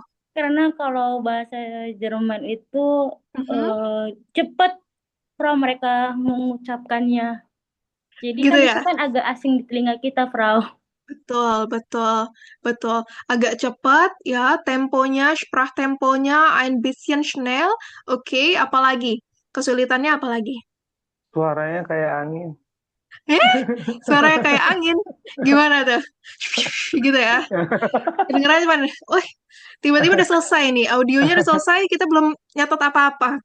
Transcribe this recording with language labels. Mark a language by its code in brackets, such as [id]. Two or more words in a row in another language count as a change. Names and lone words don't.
[id] Karena kalau bahasa Jerman itu Mhm. eh, cepat, Frau, mereka mengucapkannya. Jadi Gitu kan ya? itu kan agak asing di telinga kita, Frau. Betul, betul, betul. Agak cepat ya, temponya, [de] Sprachtemponya ein bisschen schnell. [id] Oke, apalagi? Kesulitannya apalagi? Suaranya kayak angin. Suaranya kayak angin. Gimana tuh? Gitu ya. Kedengerannya cuman, wah, tiba-tiba udah selesai nih. Audionya udah selesai, kita belum nyatet apa-apa.